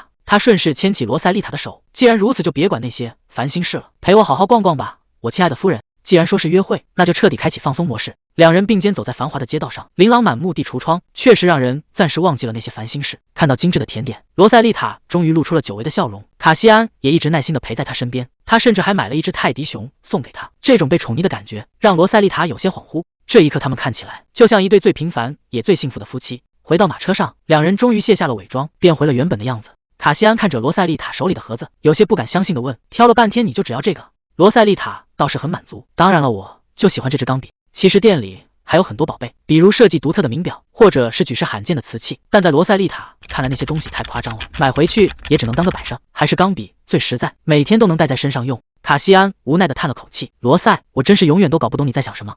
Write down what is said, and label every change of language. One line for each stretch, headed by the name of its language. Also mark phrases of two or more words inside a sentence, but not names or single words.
Chinese: 他順勢牽起羅塞麗塔的手，既然如此，就別管那些煩心事了，陪我好好逛逛吧，我親愛的夫人。既然說是約會，那就徹底開啟放鬆模式。两人並肩走在繁華的街道上，琳琅滿目地櫥窗確實讓人暫時忘記了那些煩心事。看到精緻的甜點，羅塞麗塔終於露出了久違的笑容。卡西安也一直耐心地陪在她身邊，他甚至還買了一只泰迪熊送給她。這種被寵溺的感覺讓羅塞麗塔有些恍惚。這一刻，他們看起來就像一對最平凡也最幸福的夫妻。回到馬車上，兩人終於卸下了偽裝，變回了原本的樣子。卡西安看着羅塞麗塔手裡的盒子，有些不敢相信地問：挑了半天你就只要這個？羅塞麗塔倒是很滿足，當然了，我就喜歡這支鋼筆。其實店裡還有很多寶貝，比如設計獨特的名錶，或者是舉世罕見的瓷器，但在羅塞麗塔看來那些東西太誇張了，買回去也只能當個擺設，還是鋼筆最實在，每天都能帶在身上用。卡西安無奈地嘆了口氣，羅塞，我真是永遠都搞不懂你在想什麼。